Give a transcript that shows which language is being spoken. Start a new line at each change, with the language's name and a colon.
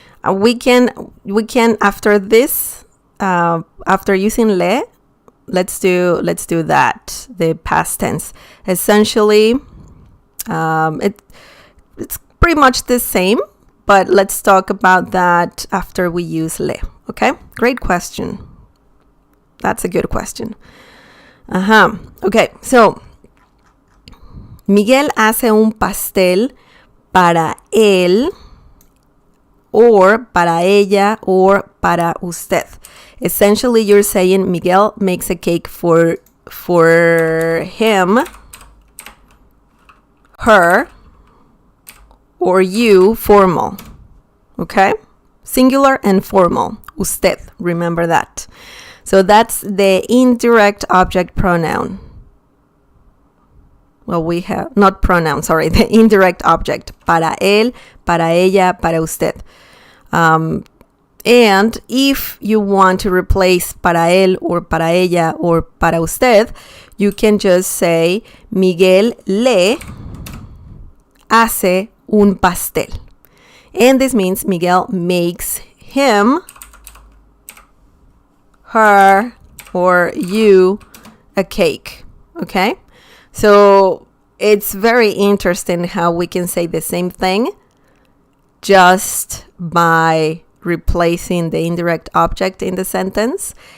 English: We can after this, after using le, let's do that, the past tense. Essentially, it's pretty much the same, but let's talk about that after we use le. Okay? Great question. That's a good question.
Spanish: Okay, so Miguel hace un pastel para él, or para ella, or para usted.
English: essentially you're saying Miguel makes a cake for him, her, or you, formal. Okay? Singular and formal. Usted. Remember that. So that's the indirect object pronoun. Well, we have, not pronoun, sorry, the indirect object.
Spanish: Para él, para ella, para usted.
English: And if you want to replace para él or para ella or para usted, you can just say
Spanish: Miguel le hace un pastel.
English: And this means Miguel makes him, her, or you a cake. Okay? So it's very interesting how we can say the same thing just by replacing the indirect object in the sentence.